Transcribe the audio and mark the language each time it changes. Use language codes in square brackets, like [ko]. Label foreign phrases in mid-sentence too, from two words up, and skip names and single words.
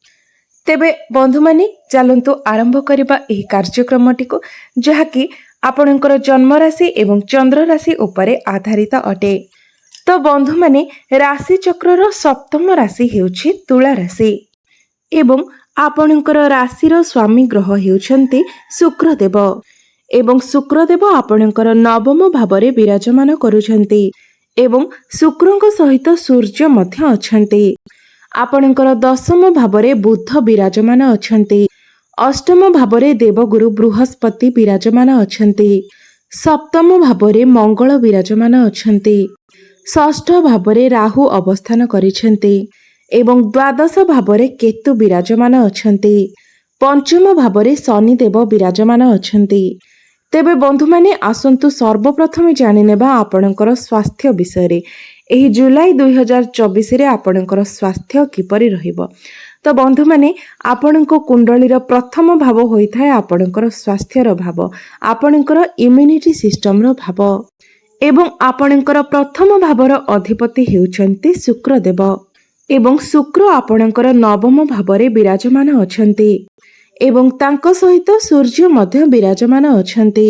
[or] ତେବେ ବନ୍ଧୁ ମାନେ ଚଳନ୍ତୁ ଆରମ୍ଭ କରିବା ଏହି କାର୍ଯ୍ୟକ୍ରମଟି କୁ ଯାହାକି ଆପଣଙ୍କର ଜନ୍ମ ରାଶି ଏବଂ ଚନ୍ଦ୍ର ରାଶି ଉପରେ ଆଧାରିତ ଅଟେ। ତ ବନ୍ଧୁ ମାନେ ରାଶି ଚକ୍ରର ସପ୍ତମ ରାଶି ହେଉଛି ତୁଳା ରାଶି ଏବଂ ଆପଣଙ୍କର ରାଶିର ସ୍ୱାମୀ ଗ୍ରହ ହେଉଛନ୍ତି ଶୁକ୍ରଦେବ ଏବଂ ଶୁକ୍ରଦେବ ଆପଣଙ୍କର ନବମ ଭାବରେ ବିରାଜମାନ କରୁଛନ୍ତି ଏବଂ ଶୁକ୍ରଙ୍କ ସହିତ ସୂର୍ଯ୍ୟ ମଧ୍ୟ ଅଛନ୍ତି। ଆପଣଙ୍କର ଦଶମ ଭାବରେ ବୁଧ ବିରାଜମାନ ଅଛନ୍ତି। ଅଷ୍ଟମ ଭାବରେ ଦେବଗୁରୁ ବୃହସ୍ପତି ବିରାଜମାନ ଅଛନ୍ତି। ସପ୍ତମ ଭାବରେ ମଙ୍ଗଳ ବିରାଜମାନ ଅଛନ୍ତି। ଷଷ୍ଠ ଭାବରେ ରାହୁ ଅବସ୍ଥାନ କରିଛନ୍ତି ଏବଂ ଦ୍ୱାଦଶ ଭାବରେ କେତୁ ବିରାଜମାନ ଅଛନ୍ତି। ପଞ୍ଚମ ଭାବରେ ଶନିଦେବ ବିରାଜମାନ ଅଛନ୍ତି। ତେବେ ବନ୍ଧୁ ମାନେ ଆସନ୍ତୁ ସର୍ବପ୍ରଥମ ଜାଣିନେବା ଆପଣଙ୍କର ସ୍ୱାସ୍ଥ୍ୟ ବିଷୟ ରେ। ଏହି ଜୁଲାଇ 2024 ରେ ଆପଣଙ୍କର ସ୍ୱାସ୍ଥ୍ୟ କିପରି ରହିବ। ତ ବନ୍ଧୁ ମାନେ ଆପଣଙ୍କ କୁଣ୍ଡଳୀର ପ୍ରଥମ ଭାବ ହୋଇଥାଏ ଆପଣଙ୍କର ସ୍ୱାସ୍ଥ୍ୟର ଭାବ, ଆପଣଙ୍କର [en] immunity system [or] ର ଭାବ ଏବଂ ଆପଣଙ୍କର ପ୍ରଥମ ଭାବର ଅଧିପତି ହେଉଛନ୍ତି ଶୁକ୍ରଦେବ ଏବଂ ଶୁକ୍ର ଆପଣଙ୍କର ନବମ ଭାବରେ ବିରାଜମାନ ଅଛନ୍ତି ଏବଂ ତାଙ୍କ ସହିତ ସୂର୍ଯ୍ୟ ମଧ୍ୟ ବିରାଜମାନ ଅଛନ୍ତି।